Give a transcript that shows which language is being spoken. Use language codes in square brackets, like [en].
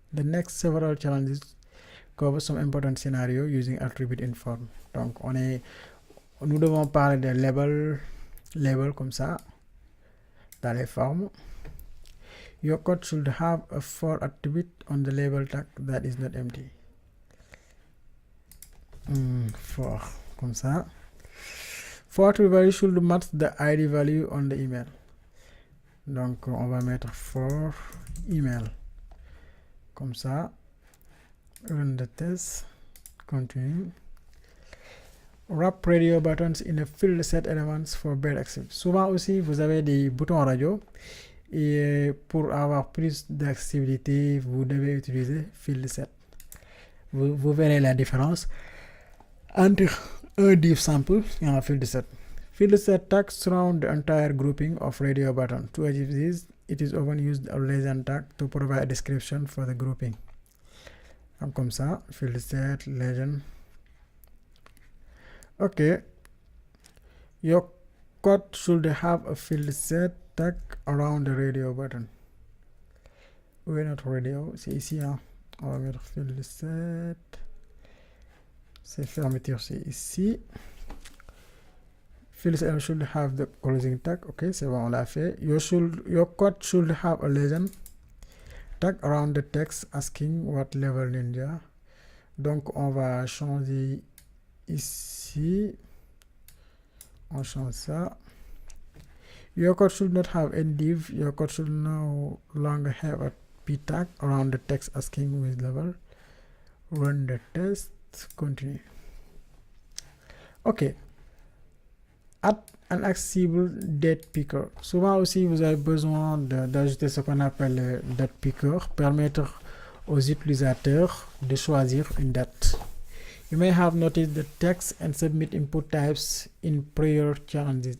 [en] The next several challenges cover some important scenarios using attribute in form. [fr] Donc, nous devons parler de label comme ça, dans les formes. [en] Your code should have a for attribute on the label tag that is not empty. For, [fr] comme ça. [en] For attribute value should match the ID value on the email. [fr] Donc, on va mettre for email. Comme ça. [en] Run the test. Continue. Wrap radio buttons in a field set elements for better access. [fr] Souvent aussi, vous avez des boutons radio. Et pour avoir plus d'accessibilité, vous devez utiliser field set. Vous verrez la différence entre un div sample et un field set. [en] Field set tags surround the entire grouping of radio buttons. To achieve this, it is often used a legend tag to provide a description for the grouping. [fr] Donc comme ça, field set, legend. [en] Ok. Your code should have a field set tag around the radio button. [fr] Où est notre radio? C'est ici, hein. On va mettre field set. C'est fermeture, c'est ici. [en] Field set should have the closing tag. Ok, [fr] c'est bon, on l'a fait. [en] Your code should have a legend tag around the text asking what level ninja. [fr] Donc, on va changer ici. On change ça. [en] Your code should not have any div. Your code should no longer have a p tag around the text asking which level. Run the test. Continue. Ok. Add an accessible date picker. [fr] Souvent aussi, vous avez besoin d'ajouter ce qu'on appelle le date picker, permettre aux utilisateurs de choisir une date. [en] You may have noticed the text and submit input types in prior challenges.